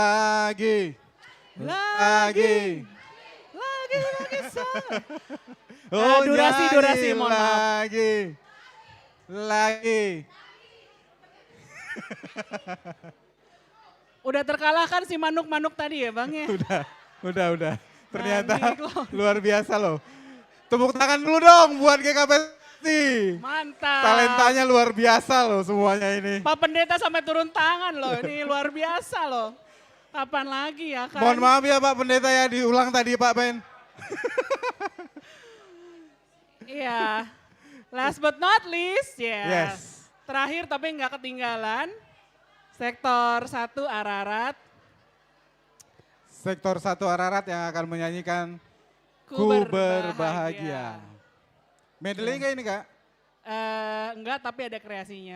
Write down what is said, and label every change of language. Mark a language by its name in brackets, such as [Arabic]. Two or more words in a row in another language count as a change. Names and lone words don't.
[Indonesian] Nyanyi lagi. Lagi. Oh, durasi, mohon maaf. Lagi. Udah terkalahkan si manuk-manuk tadi ya Bang ya? Udah. Ternyata Nyanyi loh. luar biasa loh. Tepuk tangan dulu dong buat GKPST. Mantap. Talentanya luar biasa loh semuanya ini. Pak Pendeta sampai turun tangan loh, ini luar biasa loh. Kapan lagi ya kan? Mohon maaf ya Pak Pendeta ya, diulang tadi Pak Ben. Iya. [English] Last but not least, [Indonesian] Yes. Terakhir tapi nggak ketinggalan, sektor 1 Ararat. Sektor 1 Ararat yang akan menyanyikan Ku Ku Berbahagia. Berbahagia. Medley kayak ini Kak? Enggak, tapi ada kreasinya.